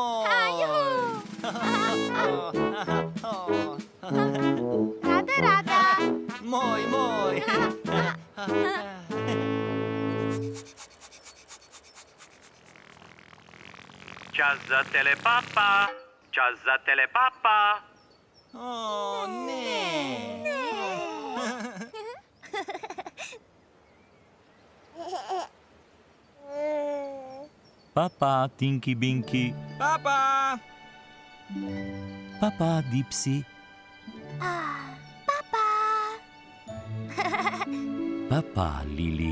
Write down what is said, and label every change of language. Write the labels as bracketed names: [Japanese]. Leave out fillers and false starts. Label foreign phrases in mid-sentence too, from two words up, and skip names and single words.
[Slovenian] Rada. Moj. Čas za Telepapa. Čas za Telepapa. Ne. Papa, Tinky Binky. Papa. Papa, Dipsy. Papa, Lili.